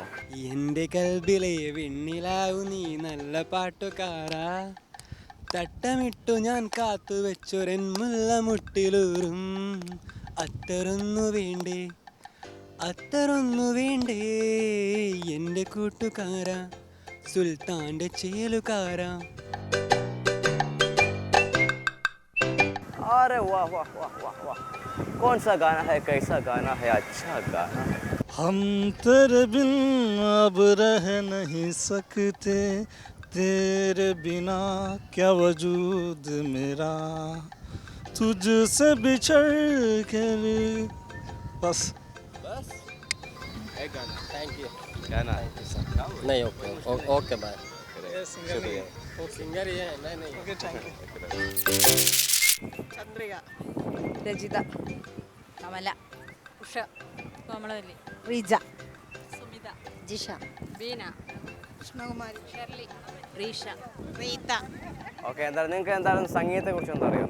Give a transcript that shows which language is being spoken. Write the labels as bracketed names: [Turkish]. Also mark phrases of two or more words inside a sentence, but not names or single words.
[Malayalam] എൻ്റെ കൽബിലെ വെണ്ണിലാവു നീ നല്ല പാട്ടുകാരാ, തട്ടമിട്ടു ഞാൻ കാത്തു വെച്ചൊരൻ മുല്ലമുട്ടിലൂറും അത്തറൊന്നു വേണ്ടേ അത്തറൊന്നു വേണ്ടേ എൻ്റെ കൂട്ടുകാരാ സുൽത്താൻ്റെ ചേലുകാരാ. [Hindi] अरे वाह वाह वाह वाह वाह, कौन सा गाना है, कैसा गाना है, अच्छा गाना है. हम तेरे बिन अब रह नहीं सकते, तेरे बिना क्या वजूद मेरा, तुझसे बिछड़ कर बस. एक गाना. [English] thank you. [Hindi] गाना नहीं [English] okay bye. [Hindi] सिंगर ही है मैं नहीं. [English] okay thank you. [Malayalam] ചന്ദ്രിക, രജിത, കമല, ഉഷ, കോമളവല്ലി, റീജ, സുമിത, ജിഷ, ബീന, കൃഷ്ണകുമാരി, ഷെർലി, റീഷ, റീത്ത. ഓക്കെ. നിങ്ങൾക്ക് എന്താണ് സംഗീതത്തെ കുറിച്ച് എന്താ അറിയാമോ?